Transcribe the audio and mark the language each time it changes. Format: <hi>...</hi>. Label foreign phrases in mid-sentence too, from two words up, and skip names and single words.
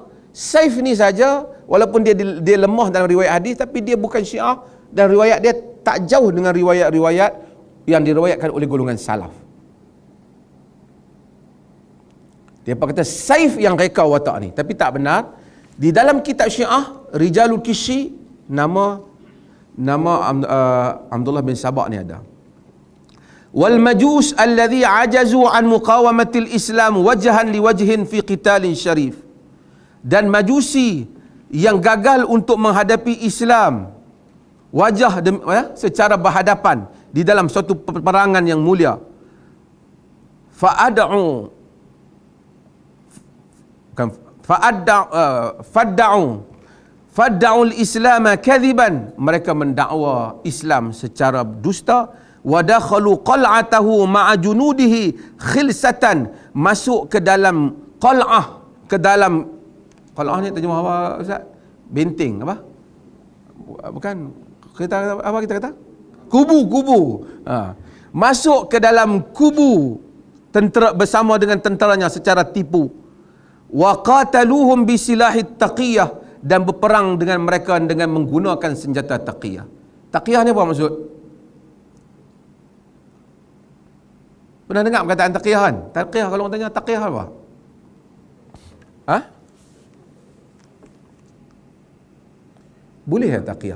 <ms>Saif ni saja, walaupun dia lemah dalam riwayat hadis, tapi dia bukan Syiah dan riwayat dia tak jauh dengan riwayat-riwayat yang diriwayatkan oleh golongan salaf. Dia kata Saif yang reka watak ni, tapi tak benar. Di dalam kitab Syiah Rijalul Kishi, nama Abdullah bin Sabah ni ada.</ms> <ar>والمجوس الذين عجزوا عن مقاومة الإسلام وجها لوجه في قتال شريف.</ar> <ms>Dan majusi yang gagal untuk menghadapi Islam secara berhadapan di dalam suatu peperangan yang mulia.</ms> <ar>فادعوا الإسلام كذبا,</ar> <ms>mereka mendakwa Islam secara dusta.</ms> <ar>ودخلوا قلعته مع جنوده خلسة,</ar> <ms>masuk ke dalam qal'ah, ke dalam qal'ah ni terjemah apa Ustaz? Benteng apa? Bukan, kita apa kita kata? Kubu. Masuk ke dalam kubu tentera bersama dengan tenteranya secara tipu.</ms> <ar>وقاتلوهم بسلاح التقية,</ar> <ms>dan berperang dengan mereka dengan menggunakan senjata taqiyah. Taqiyah ni apa maksud? Pernah dengar perkataan taqiyah kan? Taqiyah, kalau orang tanya taqiyah apa? Boleh tak taqiyah?</ms>